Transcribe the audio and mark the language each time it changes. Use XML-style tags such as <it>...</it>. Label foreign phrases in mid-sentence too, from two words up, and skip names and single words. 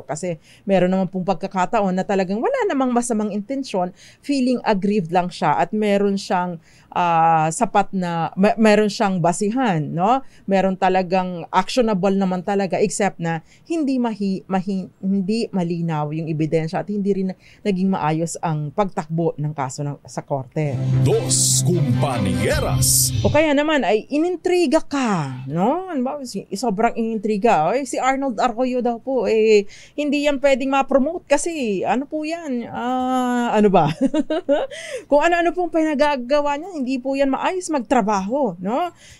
<tl>Kasi meron naman pong pagkakataon na talagang wala namang masamang intensyon,</tl> <en>feeling aggrieved</en> <tl>lang siya at meron siyang sapat na, meron siyang basihan, no? Meron talagang actionable naman talaga except na hindi hindi malinaw yung ebidensya at hindi rin naging maayos ang pagtakbo ng kaso sa korte. Dos Compañeras. O kaya naman ay inintriga ka, no? Sobrang inintriga. Ay, si Arnold Arroyo daw po, hindi yan pwedeng ma-promote kasi ano po yan? Ano ba? Kung ano-ano pong pinagagawa niya, hindi po yan maayos magtrabaho, no?</tl>